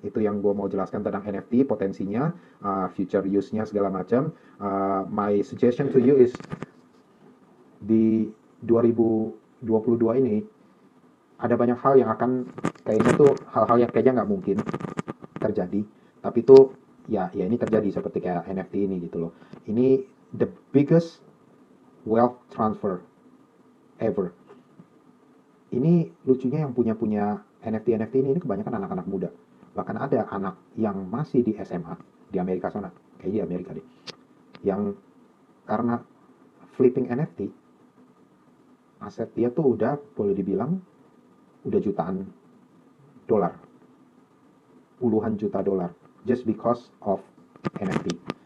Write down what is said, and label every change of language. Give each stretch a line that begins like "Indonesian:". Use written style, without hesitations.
Indonesian: Itu yang gue mau jelaskan tentang NFT, potensinya, future use-nya segala macam.
English: My suggestion to you is
Indonesian: di 2022 ini ada banyak hal yang akan kayaknya tuh hal-hal yang kayaknya nggak mungkin terjadi, tapi tuh ya ini terjadi seperti kayak NFT ini gitu loh. Ini
English: the biggest wealth transfer ever.
Indonesian: Ini lucunya yang punya NFT ini kebanyakan anak-anak muda. Bahkan ada anak yang masih di SMA di Amerika sana, kayak di Amerika deh, yang karena flipping NFT, aset dia tuh udah boleh dibilang udah jutaan dolar, puluhan juta dolar,
English: just because of NFT.